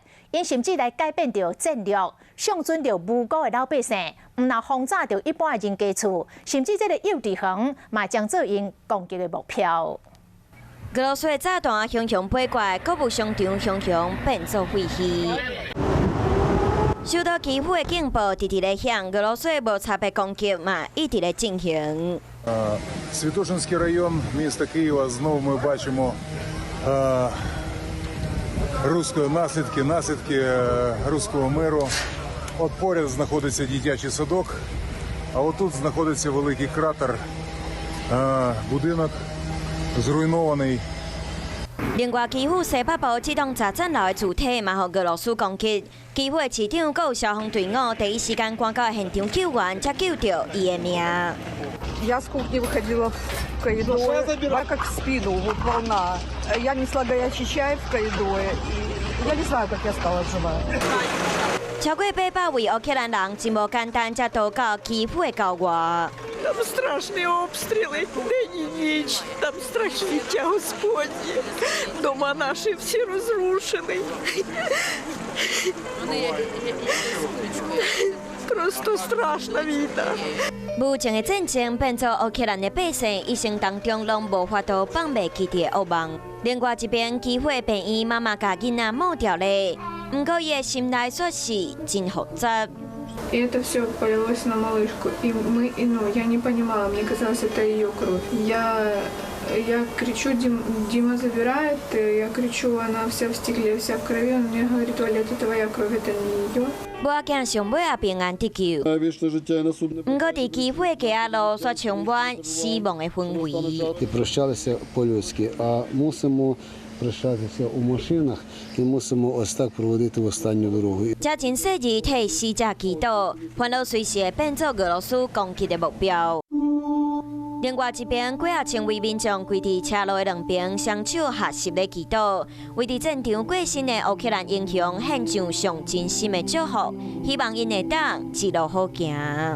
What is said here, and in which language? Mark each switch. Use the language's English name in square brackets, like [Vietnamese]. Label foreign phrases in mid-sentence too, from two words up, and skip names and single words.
[Min Nan Chinese] 因甚至来改变着战略，上准着无辜的老百姓，毋若轰炸着一般的人家厝，甚至这个幼稚园嘛将做因攻击的目标。俄罗斯的炸弹熊熊飞过，购物商场熊熊变作废墟。首都基辅的警报直直咧响，俄罗斯的无差别攻击嘛一直咧进行。 [Ukrainian] Святошинський район міста Києва знову ми бачимо наслідки руського миру. От поряд знаходиться дитячий садок, а отут знаходиться великий кратер, будинок зруйнований. [Min Nan Chinese] 另外，基辅西北部这栋10层楼的主体嘛，互俄罗斯攻击。基辅的市长佮有消防队伍第一时间赶到现场救援，才救到伊的命。 [Russian] Я с кухни выходила в коридор, как в спину, вот волна. Я несла горячий чай в коридоре, и я не знаю, как я стала жива. [Min Nan Chinese] 超过800位乌克兰人真无简单，才逃到基辅的郊外。 [Ukrainian] Там страшні обстріли день і ніч, там страхіття Господні. Дома наші всі розрушені. Просто страшна війна. [Min Nan Chinese] 目前的战争变作乌克兰的百姓一生当中拢无法度放袂记的噩梦。另外一边，基辅的病院妈妈甲囡仔抹掉咧，不过伊的心内却是真复杂。 [Russian] И это все полилось на малышку. Я не понимала, мне казалось, это ее кровь. Я кричу, Дима забирает, я кричу, она вся в стекле, вся в крови. Он мне говорит, Оля, это твоя кровь, это не ее. [Min Nan Chinese] 母仔上尾也平安得救。不过，伫基辅的街路却充满死亡的氛围。 [Ukrainian] І прощалися по-людськи, а мусимо прощатися у машинах і мусимо ось так проводити в останню дорогу. [Min Nan Chinese] 这真细字替死者祈祷，烦恼随时会变作俄罗斯攻击的目标。另外一边，几啊千位民众跪伫车路的两边，双手合十咧祈祷，为伫战场过身的乌克兰英雄献上上真心的祝福，希望因会当一路好行。